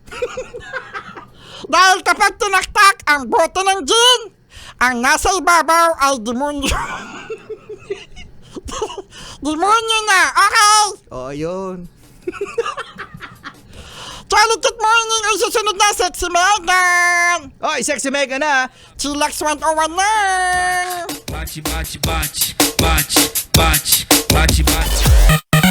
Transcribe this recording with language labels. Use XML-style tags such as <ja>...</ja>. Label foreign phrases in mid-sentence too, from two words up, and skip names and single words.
<tl>Dahil kapag tinaktak ang bote ng gin, ang nasa ibabaw ay demonyo. Demonyo na, okay? Oh, yun. Charlie Kit Morning ay susunod na Sexy Megan. Oy, sexy mega na. Chillax 101 na. Bate, bate, bate, bate, bate, bate, bate.</tl>